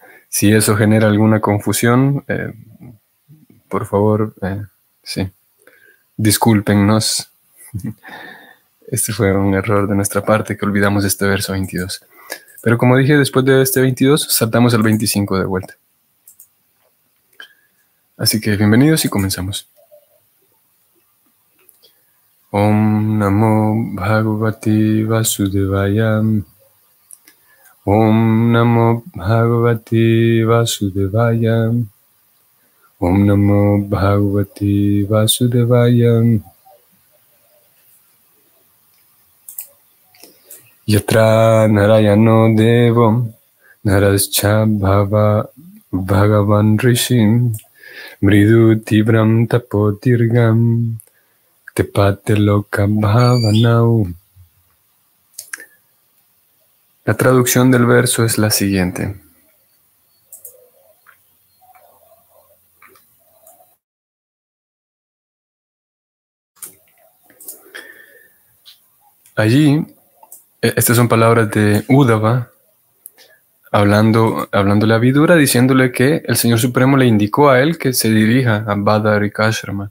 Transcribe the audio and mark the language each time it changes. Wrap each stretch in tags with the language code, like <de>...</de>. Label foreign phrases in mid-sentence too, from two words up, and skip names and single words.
<es>Si eso genera alguna confusión, por favor, sí, discúlpennos. Este fue un error de nuestra parte que olvidamos este verso 22. Pero como dije, después de este 22, saltamos al 25 de vuelta. Así que bienvenidos y comenzamos.</es> <sa>Om Namo Bhagavate Vasudevaya. Om Namo Bhagavate Vasudevaya. Om Namo Bhagavate Vasudevaya. Yatra Narayano Devam Narascha Bhagavan Rishim Mridu Tibram Tapotirgam Tepateloka Bhavanau.</sa> <es>La traducción del verso es la siguiente. Allí, estas son palabras de Uddhava, hablándole a Vidura, diciéndole que el Señor Supremo le indicó a él que se dirija a Badarikashrama.</es>